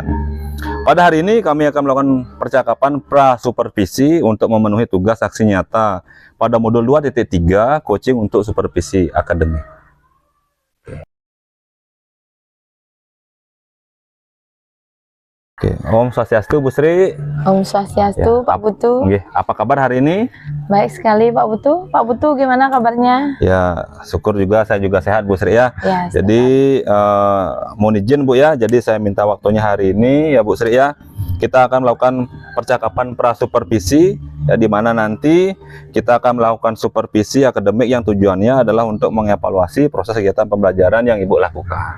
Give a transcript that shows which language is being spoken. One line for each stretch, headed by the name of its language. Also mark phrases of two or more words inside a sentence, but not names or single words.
Indonesian: Pada hari ini kami akan melakukan percakapan pra-supervisi untuk memenuhi tugas aksi nyata pada modul 2.3 coaching untuk supervisi akademik. Oke,
Balinese: Om Swastiastu
Indonesian: Bu Sri.
Balinese: Om Swastiastu,
Indonesian: Ya, Pak Putu. Apa kabar hari ini? Baik sekali Pak Putu. Pak Putu gimana kabarnya? Ya, syukur juga, saya juga sehat Bu Sri ya. Ya, jadi mohon izin Bu ya, jadi saya minta waktunya hari ini ya Bu Sri ya. Kita akan melakukan percakapan pra-supervisi ya, di mana nanti kita akan melakukan supervisi akademik yang tujuannya adalah untuk mengevaluasi proses kegiatan pembelajaran yang Ibu lakukan.